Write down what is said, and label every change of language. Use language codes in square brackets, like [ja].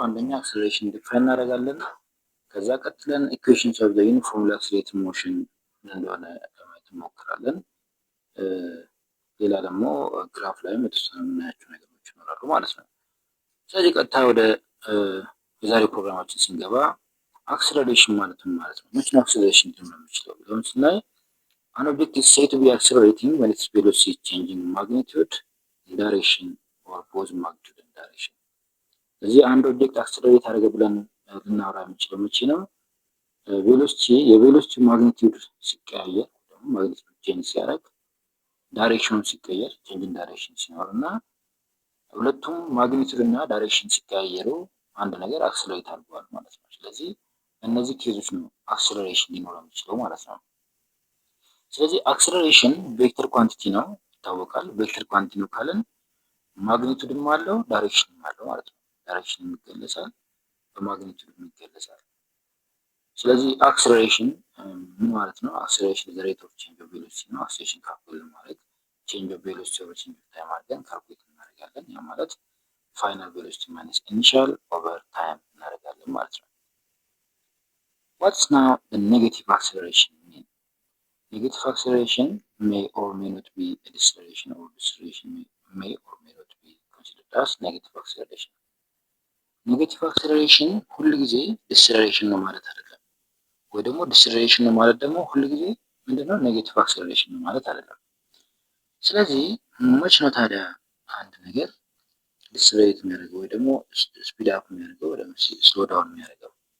[am] አንደኛ አክሰለሬሽን ዲፋይን እናደርጋለን። ከዛ ቀጥለን ኢኩዌሽንስ ኦፍ ዘ ዩኒፎርምሊ አክሰለሬትድ ሞሽን እንደሆነ ለማየት እንሞክራለን። ሌላ ደግሞ ግራፍ ላይም የተወሰኑ የምናያቸው ነገሮች ይኖራሉ ማለት ነው። ስለዚህ ቀጥታ ወደ የዛሬው ፕሮግራማችን ስንገባ አክሰለሬሽን ማለት ምን ማለት ነው? መቼ ነው አክሰለሬሽን ሊሆን የሚችለው ብለን ስናይ [en] an object is said to be accelerating when its velocity is changing magnitude, direction or both magnitude and direction። [am] ስለዚህ አንድ ኦብጀክት አክሰለሬት አደረገ ብለን ልናወራ የምንችለው መቼ ነው? የቬሎሲቲ ማግኒቲዩድ ሲቀያየር ደግሞ ማግኒቲዩድ ቼንጅ ሲያደርግ ዳይሬክሽኑ ሲቀየር ቼንጅ ኢን ዳይሬክሽን ሲኖር እና ሁለቱም ማግኒቲዩድ እና ዳይሬክሽን ሲቀያየሩ አንድ ነገር አክሰለሬት አድርጓል ማለት ነው። ስለዚህ እነዚህ ኬዞች ነው አክሰለሬሽን ሊኖረው የሚችለው ማለት ነው። ስለዚህ አክሰለሬሽን ቬክተር ኳንቲቲ ነው ይታወቃል። ቬክተር ኳንቲቲ ነው ካለን ማግኒቱድም አለው ዳይሬክሽንም አለው ማለት ነው። ዳይሬክሽን ይገለጻል፣ በማግኒቱድ ይገለጻል። ስለዚህ አክሰለሬሽን ምን ማለት ነው? አክሰለሬሽን ዘ ሬት ኦፍ ቼንጅ ኦፍ ቬሎሲቲ ነው። አክሰለሬሽን ካልኩሌት ማለት ቼንጅ ኦፍ ቬሎሲቲ ኦቨር ቼንጅ ኦፍ ታይም አድርገን ካልኩሌት እናደርጋለን። ያ ማለት ፋይናል ቬሎሲቲ ማይነስ ኢኒሻል ኦቨር ታይም እናደርጋለን ማለት ነው። [en] What's now the negative acceleration mean? Negative acceleration may or may not be a deceleration, or deceleration may or may not be considered as negative acceleration. [am] Negative acceleration ሁሉ ጊዜ deceleration ነው ማለት አይደለም፣ ወይ ደግሞ deceleration ነው ማለት ደግሞ ሁሉ ጊዜ ምንድነው ኔጌቲቭ acceleration ነው ማለት አይደለም። ስለዚህ መቼ ነው ታዲያ አንድ ነገር decelerate የሚያደርገው ወይ ደግሞ ስፒድ አፕ የሚያደርገው ወይ ደግሞ ስሎ ዳውን የሚያደርገው?